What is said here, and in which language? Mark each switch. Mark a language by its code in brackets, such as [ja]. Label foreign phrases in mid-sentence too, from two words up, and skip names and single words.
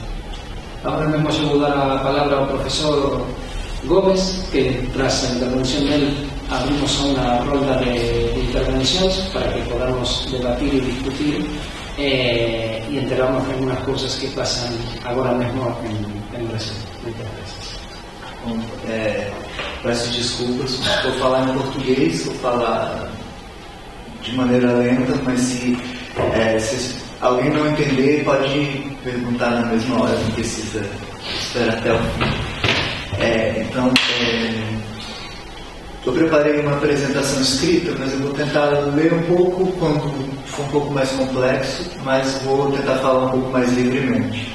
[gl] Agora mesmo se vou dar a palabra ao profesor Gómez, que tras a intervención dele abrimos a unha ronda de intervencións para que podamos debatir e discutir e enterarnos en unas cousas que pasan agora mesmo en Brasil. [es] Muchas gracias. [pt] Bom, peço desculpas, vou falar em português, vou falar de maneira lenta, mas se alguém não entender, pode perguntar na mesma hora, não precisa esperar até o fim. Então, eu preparei uma apresentação escrita, mas eu vou tentar ler um pouco quando for um pouco mais complexo, mas vou tentar falar um pouco mais livremente.